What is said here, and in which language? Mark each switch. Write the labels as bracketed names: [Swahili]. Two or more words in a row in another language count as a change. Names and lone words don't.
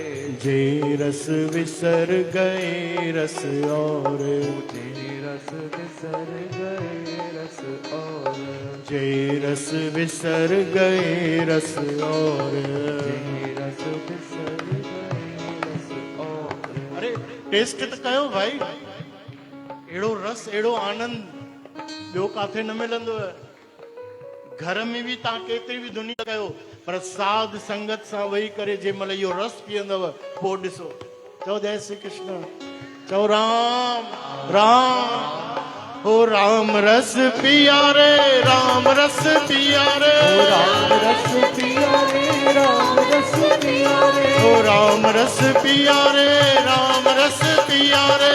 [Hindi] जे रस विसर गए रस और, जे रस बिसर गए रस और, जे रस विसर गए रस और, जे रस बिसर गए रस और। [Sindhi] अरे टेस्ट तो कयो भाई, एड़ो रस एड़ो आनंद ॿियो काथे न मिलंदो आहे। घर में भी तव्हां केतिरी बि दुनिया कयो पर साध संगत सां वेही करे जंहिंमहिल इहो रस पीअंदव पोइ ॾिसो। चओ जय श्री कृष्ण, चओ राम राम। [Hindi] ओ राम रस पिया रे, राम रस पिया रे, राम रस पिया रे, राम रस पिया रे, ओ राम रस पिया रे, राम रस पिया रे,